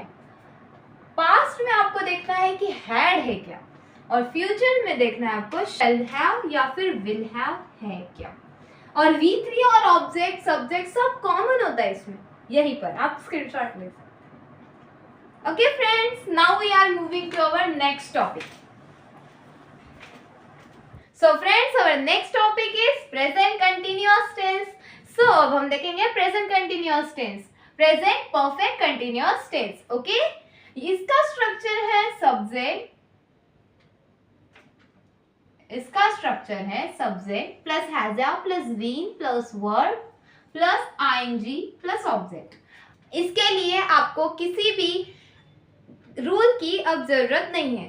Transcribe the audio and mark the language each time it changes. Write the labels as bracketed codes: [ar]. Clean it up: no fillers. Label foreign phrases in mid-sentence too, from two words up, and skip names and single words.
[hi] पास्ट में आपको देखना है कि हैड है क्या, और फ्यूचर में देखना है आपको [en] shall have [hi] या फिर [en] will have [hi] है क्या। और V3 और [en] object subject [hi] सब कॉमन होता है इसमें, यहीं पर आप स्क्रीनशॉट ले सकते हैं। [en] okay friends, now we are moving to our next topic. So friends, our next topic is present continuous tense. So [hi] अब हम देखेंगे [en] present continuous tense, present perfect continuous tense. [hi] Okay, इसका स्ट्रक्चर है सब्जेक्ट, इसका स्ट्रक्चर है [en] subject plus has plus been plus verb plus ING plus object. [hi] इसके लिए आपको किसी भी रूल की अब जरूरत नहीं है।